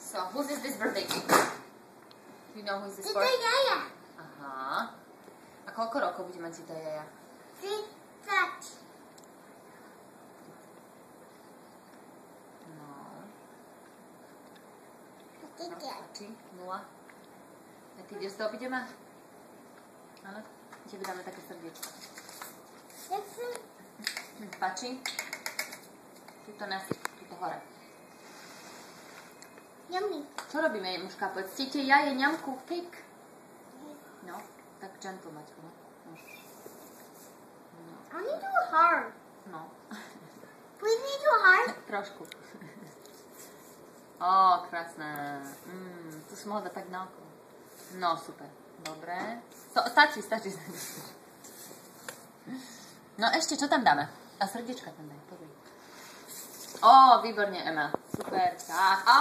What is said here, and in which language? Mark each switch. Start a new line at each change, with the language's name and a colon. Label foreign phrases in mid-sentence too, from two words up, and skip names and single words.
English: whose is this birthday cake? Do you know who is this for?
Slovak: Cita Jaja. Aha. A koľko rokov bude mať Cita Jaja? 30. No. Cita. Stačí? 0. A ty ideš zdobiť, Ema? Áno? Tebe dáme také srdiečko. Páči? Tuto nasyp, tuto hore. Yummy. Čo robíme, Jemuška? Povedz, chcete jaje, ňamku, cake? No, tak gentle, Maťko, no. Môžeš. No.
English: I need to do hard.
Slovak: No.
English: Please need to hard.
Slovak: Trošku. Ó, krásne. Tu som mohla dať tak na oko. No, super. Dobre. Stačí. No ešte, čo tam dáme? A srdiečka tam daj, podaj. Ó, výborne, Ema. Super, tak.